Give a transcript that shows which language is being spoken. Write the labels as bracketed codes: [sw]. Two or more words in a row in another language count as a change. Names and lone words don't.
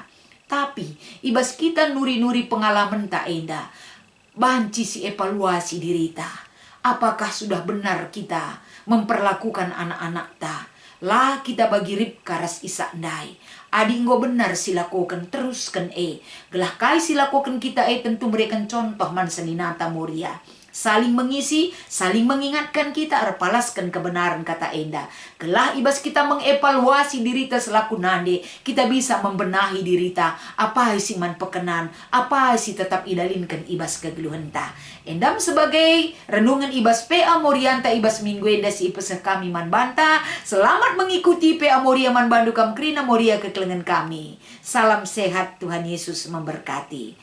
[btx] Tapi ibas kita nuri-nuri pengalaman tak enda banci si [id] evaluasi diri [btx] ta. [id] Apakah sudah benar kita memperlakukan anak-anak ta? [btx] Lah kita bagi rip karas isak ndai. Adi nggo benar silakukan teruskan gelah kai silakukan [id] kita tentu memberikan contoh [btx] man seninata moria. [id] Saling mengisi, saling mengingatkan kita [btx] arpalaskan kebenaran kata enda. Gelah ibas kita mengevaluasi diri ta selaku nande, [id] kita bisa membenahi diri ta. [btx] Apa isi man pekenan, apa isi tetap idalinkan ibas kegeluhan ta. Endam sebagai renungan ibas PA Morianta ibas minggu enda si ipesah kami man banta. [id] Selamat mengikuti PA Moria [btx] man bandu kam krina Moria kekelengan kami. [id] Salam sehat, Tuhan Yesus memberkati.